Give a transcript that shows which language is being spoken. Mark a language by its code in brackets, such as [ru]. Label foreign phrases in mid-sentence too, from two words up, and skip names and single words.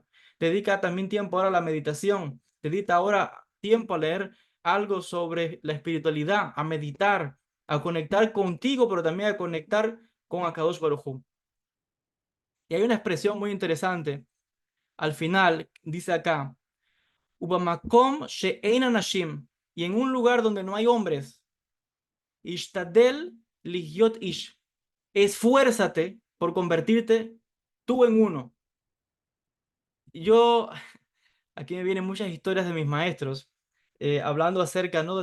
[es] Dedica también tiempo ahora a la meditación. Dedica ahora tiempo a leer algo sobre la espiritualidad, a meditar, a conectar contigo, pero también a conectar con [he] הקדוש ברוך הוא. [es] Y hay una expresión muy interesante al final dice acá, [he] ובמקום שאין אנשים, [es] y en un lugar donde no hay hombres, [he] השתדל להיות איש, [es] esfuérzate por convertirte tú en uno. Yo, aquí me vienen muchas historias de mis maestros, hablando acerca, ¿no?